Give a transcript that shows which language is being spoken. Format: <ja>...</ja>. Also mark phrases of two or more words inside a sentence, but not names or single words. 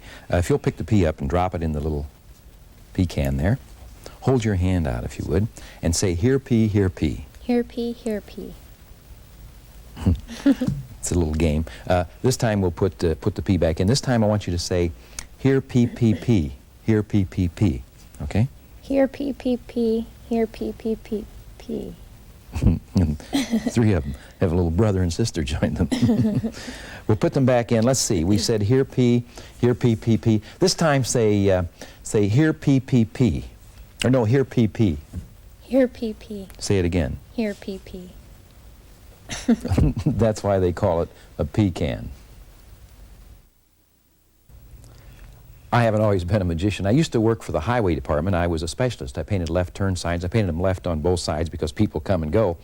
<en>If you'll pick the pea up and drop it in the little pecan there, hold your hand out if you would, and say, here pea, here pea. Here pea, here pea. It's a little game. This time we'll put the pea back in. This time I want you to say, here pea, pea, pea. Here pea, pea, pea. Okay? Here pea, pea, pea. Here pea, pea, pea, pea. Three of them have a little brother and sister join them. We'll put them back in. Let's see. We said here pea, pea, pea. This time say here pea, pea, pea. Or no, here pea, pea. Here pea, pea. Say it again. Here pea, pea. That's why they call it a pecan. I haven't always been a magician. I used to work for the highway department. I was a specialist. I painted left turn signs. I painted them left on both sides because people come and go.</en>